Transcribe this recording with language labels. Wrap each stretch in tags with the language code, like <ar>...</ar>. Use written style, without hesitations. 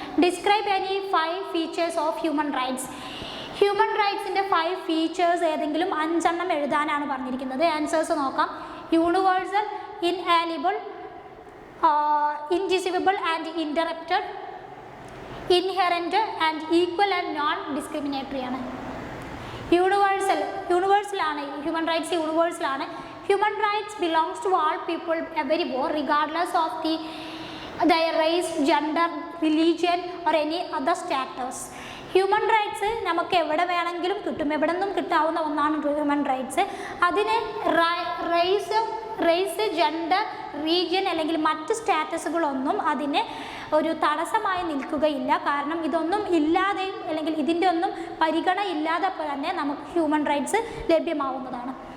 <en>Describe any 5 features of human rights.</en> <ml>Human റൈറ്റ്സിൻ്റെ 5 features ഏതെങ്കിലും 5 എണ്ണം എഴുതാനാണ് പറഞ്ഞിരിക്കുന്നത്. ആൻസേഴ്സ് നോക്കാം.</ml> <en>Universal, inalienable, indivisible and interrupted, inherent and equal and non discriminatory ആണ്.</en> <ml>യൂണിവേഴ്സലാണ് human rights, യൂണിവേഴ്സലാണ്.</ml> <en>Human rights belongs to all people everywhere regardless of their race, gender, religion or any other status.</en> <ml>Human rights നമുക്ക് എവിടെ വേണമെങ്കിലും കിട്ടും, എവിടെ നിന്നും കിട്ടാവുന്ന ഒന്നാണ് ഹ്യൂമൻ റൈറ്റ്സ്. അതിന് റേസ്, ജെൻഡർ, റീജിയൻ അല്ലെങ്കിൽ മറ്റ് സ്റ്റാറ്റസുകളൊന്നും അതിന് ഒരു തടസ്സമായി നിൽക്കുകയില്ല. കാരണം ഇതൊന്നും ഇല്ലാതെയും അല്ലെങ്കിൽ ഇതിൻ്റെ ഒന്നും പരിഗണന ഇല്ലാതെ തന്നെ നമുക്ക് ഹ്യൂമൻ റൈറ്റ്സ് ലഭ്യമാവുന്നതാണ്.</ml>